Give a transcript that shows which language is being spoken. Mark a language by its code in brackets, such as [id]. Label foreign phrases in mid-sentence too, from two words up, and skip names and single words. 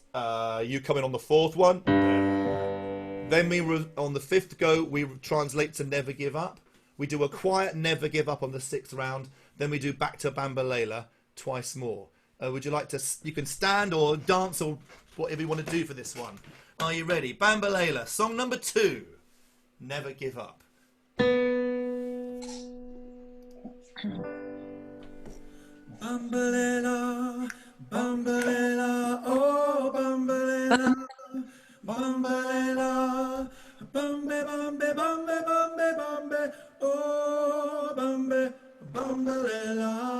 [en] You come in on the fourth one. Then on the fifth go, we translate to Never Give Up. We do a quiet Never Give Up on the sixth round. Then we do back to Bambalela twice more. Would you like to? You can stand or dance or whatever you want to do for this one. Are you ready? Bambalela, song number 2. Never Give Up. [zu] Bambalela, Bambalela, oh Bambalela, Bambalela, Bambe, Bambe, Bambe, Bambe, Bambe, oh Bambe, Bambalela,